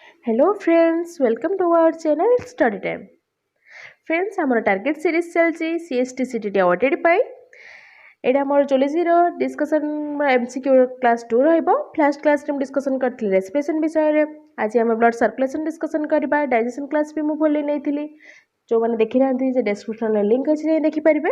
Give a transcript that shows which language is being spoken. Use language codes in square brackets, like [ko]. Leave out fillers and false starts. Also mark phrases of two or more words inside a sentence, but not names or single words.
[en] Hello friends, welcome to our channel Study Time. Friends, [or] ଆମର [en] target series [or] ଚାଲିଛି [en] CST CTT awarded [or] ପାଇଁ ଏଇଟା ଆମର ଜୁଲୋଜିର [en] discussion MCQ class [or] 2 ରହିବ। [en] first class [or] ମୁଁ ଡିସ୍କସନ୍ କରିଥିଲି ରେସ୍ପିରେସନ୍ ବିଷୟରେ। ଆଜି ଆମେ [en] blood circulation discussion [or] କରିବା। [en] digestion class [or] ବି ମୁଁ ଭୁଲି ନେଇଥିଲି। ଯେଉଁମାନେ ଦେଖିନାହାନ୍ତି ଯେ ଡେସ୍କ୍ରିପ୍ସନ୍ରେ ଲିଙ୍କ୍ ଅଛି ଯାଇ ଦେଖିପାରିବେ।